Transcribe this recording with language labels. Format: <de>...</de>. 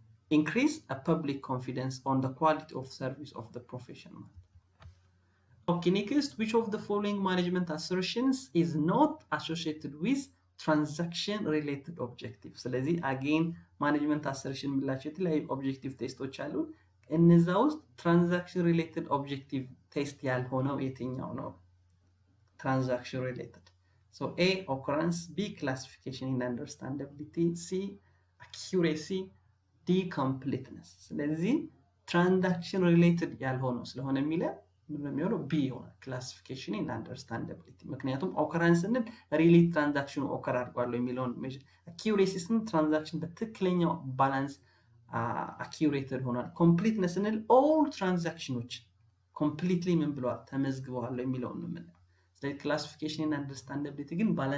<en>increase a public confidence on the quality of service of the profession Okay, next, which of the following management assertions is not associated with transaction-related objectives?</en> <am>ስለዚህ</am> <en>again management assertion</en> <am>ምላቸው የተለያዩ objective testoች አሉ እነዛ ውስጥ</am> <en>transaction-related objective test</en> <am>ያልሆነው የትኛው ነው?</am> <en>Transaction-related. So A, occurrence, B, classification and understandability, C, accuracy, D, completeness.</en> <am>ስለዚህ transaction-related ያልሆነው ስለሆነ የሚለው ምንድነው ቢ ይሆናል ክላሲፊኬሽን እና አንደርስታንዳቢሊቲ ምክንያቱም ኦከራንስን ሪሊ ትራንዛክሽኑ ኦከር አድርጓል የሚለውን ሜዥር አኪዩሬሲስን ትራንዛክሽን በትክክለኛው ባላንስ አኪዩሬትድ ሆኗል ኮምፕሊትነስን ኦል ትራንዛክሽኖች ኮምፕሊትሊ ምን ብለዋል ተመዝግበዋል የሚለውን ነው ማለት ስለዚህ ክላሲፊኬሽን እና አንደርስታንዳቢሊቲ ግን</am>